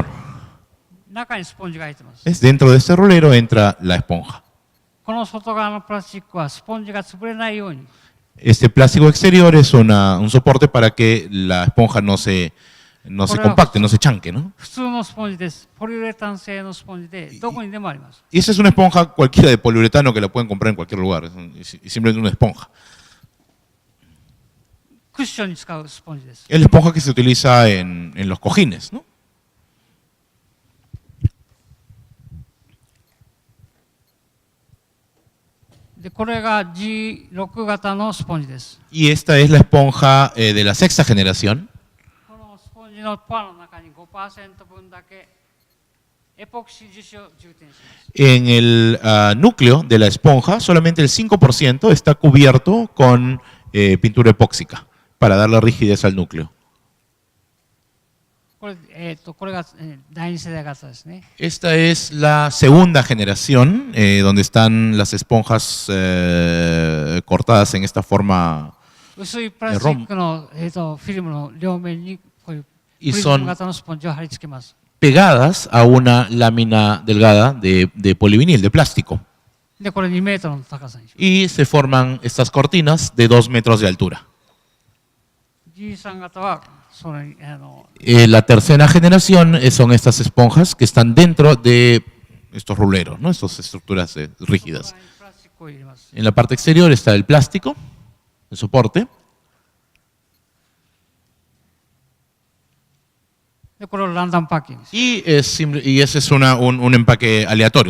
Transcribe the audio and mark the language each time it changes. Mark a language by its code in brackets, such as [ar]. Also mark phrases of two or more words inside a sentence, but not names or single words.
[ja] 中にスポンジが入ってます。 [es] Es dentro de este rulero entra la esponja. [ja] この外側のプラスチックはスポンジが潰れないように [es] Este plástico exterior es un soporte para que la esponja no se compacte, no se chanque, ¿no? [ja] 普通のスポンジです。ポリウレタン製のスポンジでどこにでもあります。 [es] Y esa es una esponja cualquiera de poliuretano que la pueden comprar en cualquier lugar, es simplemente una esponja. [ja] クッションに使うスポンジです。 [es] Es la esponja que se utiliza en los cojines, ¿no? [ja] でこれが G6 型のスポンジです。 [es] Y esta es la esponja de la sexta generación. [ja] このスポンジのパーの中に 5% 分だけエポキシ樹脂を充填します。 [es] En el núcleo de la esponja, solamente el 5% está cubierto con pintura epóxica para darle rigidez al núcleo. [ja] これが第二世代型ですね。 [es] Esta es la segunda generación, donde están las esponjas cortadas en esta forma. [ja] 薄いプラスチックの、フィルムの両面にこういうプリズム型のスポンジを貼り付けます。 [es] pegadas a una lámina delgada de polivinil, de plástico. [ja] でこれ2メートルの高さにします。 [es] Y se forman estas cortinas de 2 metros de altura. [ja] G3 型は [es] La tercera generación son estas esponjas que están dentro de estos ruleros, ¿no? Estas estructuras rígidas. En la parte exterior está el plástico, el soporte. Y ese es un empaque aleatorio.